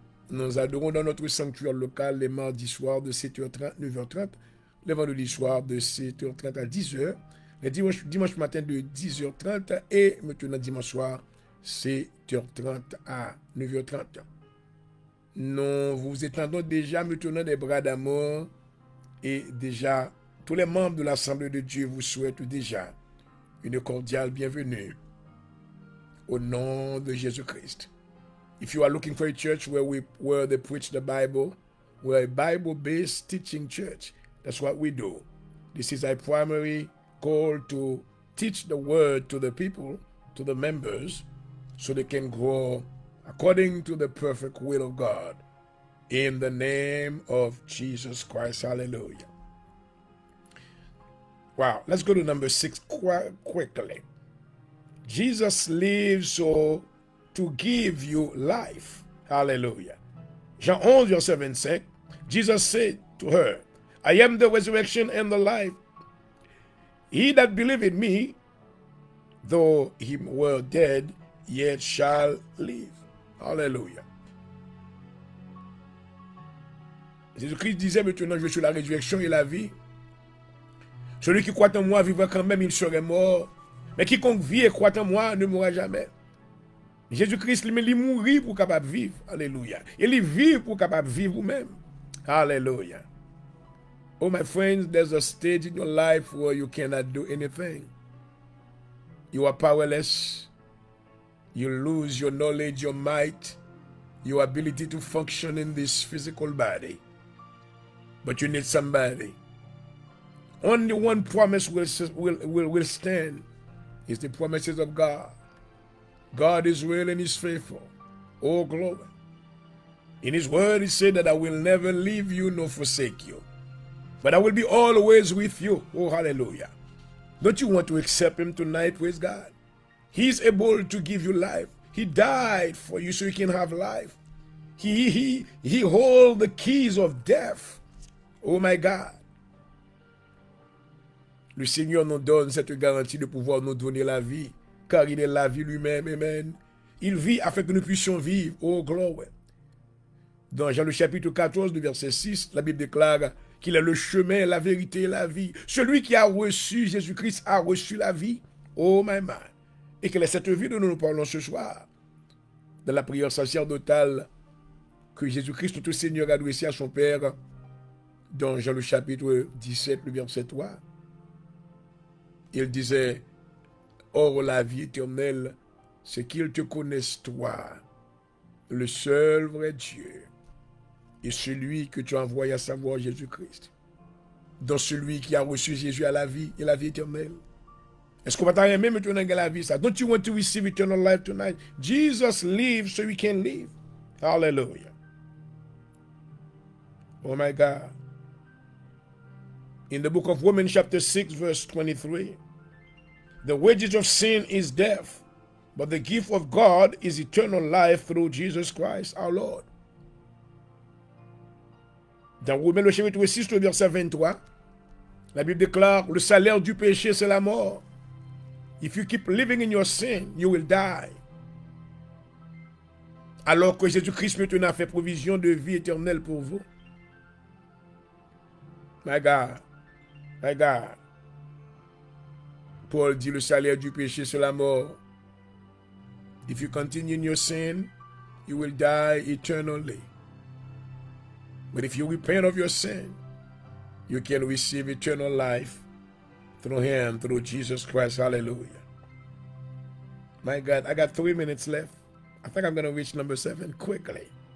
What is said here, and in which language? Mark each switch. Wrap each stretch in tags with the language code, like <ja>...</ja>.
<fr>Nous adorons dans notre sanctuaire local les mardis soirs de 7h30, 9h30, les vendredis soirs de 7h30 à 10h, les dimanche matin de 10h30 et maintenant dimanche soir 7h30 à 9h30. Nous vous étendons déjà maintenant des bras d'amour et déjà tous les membres de l'Assemblée de Dieu vous souhaitent déjà une cordiale bienvenue au nom de Jésus-Christ.</fr> <en>If you are looking for a church where they preach the Bible, we're a Bible-based teaching church. That's what we do. This is our primary goal, to teach the word to the people, to the members, so they can grow according to the perfect will of God. In the name of Jesus Christ. Hallelujah. Wow. Let's go to number 6 quickly. Jesus lives so to give you life. Hallelujah.</en> <fr>Jean 11, verset 25,</fr> <en>Jesus said to her, I am the resurrection and the life. He that believeth in me, though he were dead, yet shall live. Hallelujah.</en> <fr>Jésus-Christ disait maintenant, je suis la résurrection et la vie. Celui qui croit en moi vivra quand même, il serait mort. Mais quiconque vit et croit en moi ne mourra jamais. Jésus-Christ lui-même, il mourit pour capable vivre. Alléluia. Et il vit pour capable vivre vous-même. Alléluia.</fr> <en>Oh, my friends, there's a stage in your life where you cannot do anything. You are powerless. You lose your knowledge, your might, your ability to function in this physical body. But you need somebody. Only one promise will stand. It's the promises of God. God is real and is faithful. Oh, glory. In his word, he said that I will never leave you nor forsake you. But I will be always with you. Oh, hallelujah. Don't you want to accept him tonight? Praise God. He's able to give you life. He died for you so you can have life. He holds the keys of death. Oh my God.</en> <fr>Le Seigneur nous donne cette garantie de pouvoir nous donner la vie, car il est la vie lui-même. Amen. Il vit afin que nous puissions vivre.</fr> <en>Oh, glory.</en> <fr>Dans Jean le chapitre 14, du verset 6, la Bible déclare qu'il est le chemin, la vérité et la vie. Celui qui a reçu Jésus-Christ a reçu la vie.</fr> <en>Oh my man.</en> <fr>Et quelle est cette vie dont nous parlons ce soir? Dans la prière sacerdotale que Jésus-Christ, notre Seigneur, a adressée à son Père, dans Jean le chapitre 17, le verset 3. Il disait, or la vie éternelle, c'est qu'ils te connaissent toi, le seul vrai Dieu, et celui que tu as envoyé à savoir Jésus-Christ. Dans celui qui a reçu Jésus à la vie et la vie éternelle. Est-ce qu'on va t'aimer maintenant dans la vie ça?</fr> <en>Don't you want to receive eternal life tonight? Jesus lives so we can live. Hallelujah. Oh my God. In the book of Romans chapter 6 verse 23, the wages of sin is death, but the gift of God is eternal life through Jesus Christ our Lord.</en> <fr>Dans Romains le chapitre 6, le verset 23, la Bible déclare, le salaire du péché c'est la mort.</fr> <en>If you keep living in your sin, you will die.</en> <fr>Alors que Jésus-Christ maintenant a fait provision de vie éternelle pour vous.</fr> <en>My God. My God.</en> <fr>Paul dit le salaire du péché c'est la mort.</fr> <en>If you continue in your sin, you will die eternally. But if you repent of your sin, you can receive eternal life through him, through Jesus Christ. Hallelujah. My God, I got 3 minutes left. I think I'm going to reach number 7 quickly.</en>